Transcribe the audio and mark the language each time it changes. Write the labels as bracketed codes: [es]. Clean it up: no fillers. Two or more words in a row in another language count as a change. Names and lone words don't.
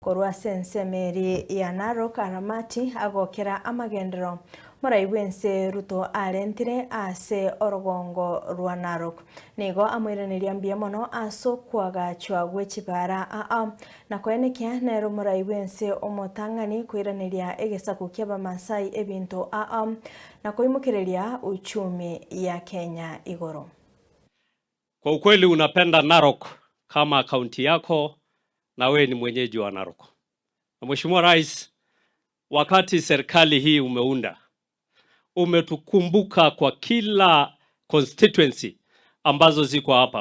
[guz] Korwa sensemeri ya Narok aramati agokera amagendero muraibwense Ruto arentire ase orogongo rwa Narok nigo amwiranĩria mbia mono aso kwagachwa gwechibara na kwenekia nero muraibwense omotang'ani kwiranĩria egesaku kia Bamasai ebinto na kuimukireria [sw] uchumi ya Kenya [guz] igoro. [sw] Kwa ukweli unapenda Narok kama kaunti yako na wewe ni mwenyeji wa Narok. Na Mheshimiwa Rais, wakati serikali hii umeunda, umetukumbuka kwa kila constituency ambazo ziko hapa.